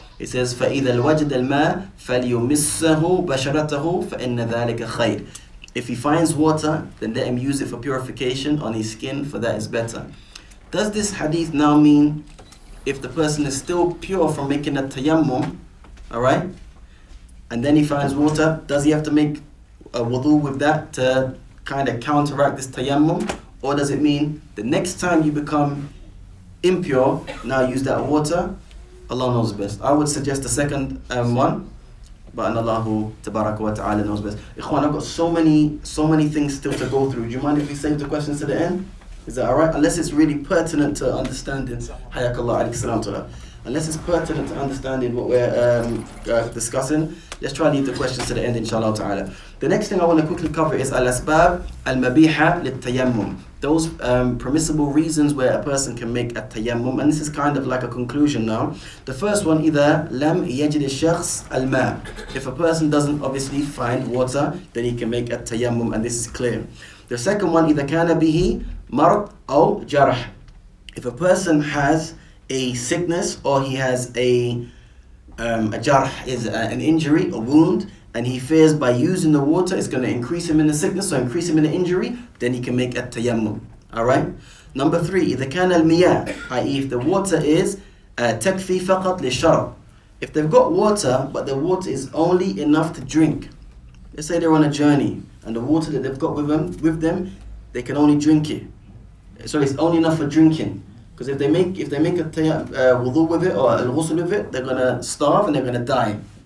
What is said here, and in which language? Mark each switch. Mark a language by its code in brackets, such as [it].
[ar] It says فإذا وجد الماء فليمسه بشرته فإن ذلك خير. [en] If he finds water, then let him use it for purification on his skin, for that is better. Does this hadith now mean if the person is still pure from making a tayammum, alright, and then he finds water, does he have to make a wudu with that to kind of counteract this tayammum? Or does it mean the next time you become impure, now use that water? Allah knows best. I would suggest the second one, but Allahu Tabaraka wa Ta'ala knows best. Ikhwan, I've got so many things still to go through. Do you mind if we save the questions to the end? Is that alright? Unless it's really pertinent to understanding. Hayakallah alayhi salam to that. Unless it's pertinent to understanding what we're discussing, let's try to leave the questions to the end, inshallah ta'ala. The next thing I want to quickly cover is al-asbab al-mabiha lit-tayammum. Those permissible reasons where a person can make a tayammum, and this is kind of like a conclusion now. [ar] The first one, إذا لم يجد الشخص الماء. [en] If a person doesn't obviously find water, then he can make a tayammum, and this is clear. [ar] The second one, إذا كان به مرض أو جرح. [en] If a person has a sickness or he has a jarh, is an injury, a wound, and he fears by using the water it's going to increase him in the sickness or increase him in the injury, then he can make a tayammum. Alright? Number 3, [ar] إذا كان المياه, [en] i.e. if the water is [ar] تكفي فقط للشرب. [en] If they've got water, but the water is only enough to drink. Let's say they're on a journey, and the water that they've got with them, they can only drink it. So it's only enough for drinking. Because if they make a wudu with it or al-ghusl with it, they're gonna starve and they're gonna die.